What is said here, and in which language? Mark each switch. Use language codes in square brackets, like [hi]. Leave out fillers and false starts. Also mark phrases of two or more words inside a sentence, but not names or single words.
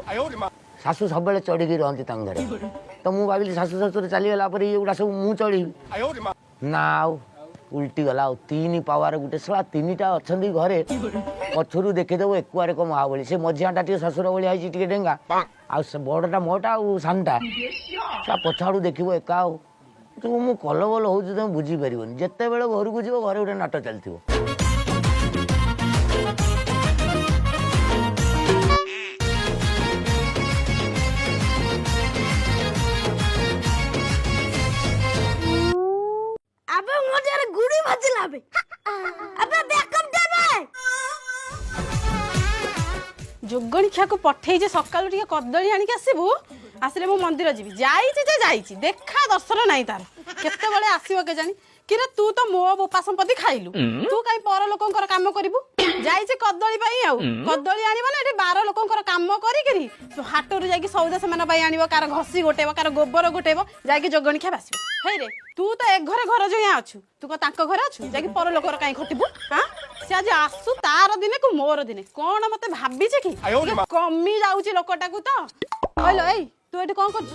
[or] ଶାଶୁ ସବୁବେଳେ ଚଢ଼ିକି ରହନ୍ତି ତାଙ୍କ ଘରେ ତ ମୁଁ ଭାବିଲି ଶାଶୁ ଶ୍ୱଶୁର ଚାଲିଗଲା ପରେ ଏଗୁଡ଼ା ସବୁ ମୁଁ ଚଢ଼ିବି ନା ଆଉ ଉଲ୍ଟି ଗଲା ଆଉ 3 ପାୱାର ଗୋଟେ ଶଳା 3ଟା ଅଛନ୍ତି ଘରେ ପଛରୁ ଦେଖିଦେବ ଏକୁଆରେ ଏକ ମହାବଳୀ ସେ ମଝିଆଟା ଟିକେ ଶ୍ୱଶୁର ଭଳିଆ ହେଇଛି ଟିକେ ଡେଙ୍ଗା ଆଉ ସେ ବଡ଼ଟା ମୋଟା ଆଉ ସାନଟା ତା ପଛ ଆଡ଼ୁ ଦେଖିବ ଏକା ଆଉ ମୁଁ କଲବଲ ହେଉଛି ତମେ ବୁଝିପାରିବନି ଯେତେବେଳେ ଘରକୁ ଯିବ ଘରେ ଗୋଟେ ନାଟ ଚାଲିଥିବ ଆବେ ମୋଟାରେ ଗୁଡ଼ି ଭାଜିଲାବେ ଆବେ ବ୍ୟାକଅପ ଦେବେ ଯୋଗଣିଖିଆକୁ ପଠେଇଛି ସକାଳୁ ଟିକେ କଦଳୀ ଆଣିକି ଆସିବୁ ଆସିଲେ ମୁଁ ମନ୍ଦିର ଯିବି ଯାଇଛି ଯେ ଯାଇଛି ଦେଖା ଦର୍ଶନ ନାହିଁ ତାର କେତେବେଳେ ଆସିବ କେଜାଣି କିରେ ତୁ ତ ମୋ ବୋପା ସମ୍ପତ୍ତି ଖାଇଲୁ ତୁ କାଇଁ ପର ଲୋକଙ୍କର କାମ କରିବୁ ଯାଇଛି କଦଳୀ ପାଇଁ ଆଉ କଦଳୀ ଆଣିବ ନା ଏଠି 12 ଲୋକଙ୍କର କାମ କରିକିରି ହାଟରୁ ଯାଇକି ସଉଦା ସେମାନଙ୍କ ପାଇଁ ଆଣିବ କାର ଘଷି ଗୋଟେଇବ କାର ଗୋବର ଗୋଟେଇବ ଯାଇକି ଯୋଗଣିଖିଆ ବାସିବ ହେଇରେ ତୁ ତ ଏ ଘରେ ଘର ଜଇଆ ଅଛୁ ତୁ କଣ ତାଙ୍କ ଘରେ ଅଛୁ ଯାଇକି ପର ଲୋକର କାଇଁ ଖଟିବୁ ହଁ ସେ ଆଜି ଆସୁ ତାର ଦିନେ କୁ ମୋର ଦିନେ କଣ ମତେ ଭାବିଛି କି କମି ଯାଉଛି ଲୋକଟାକୁ ତ କହିଲ ଏଇ ତୁ ଏଠି କଣ କରୁଛୁ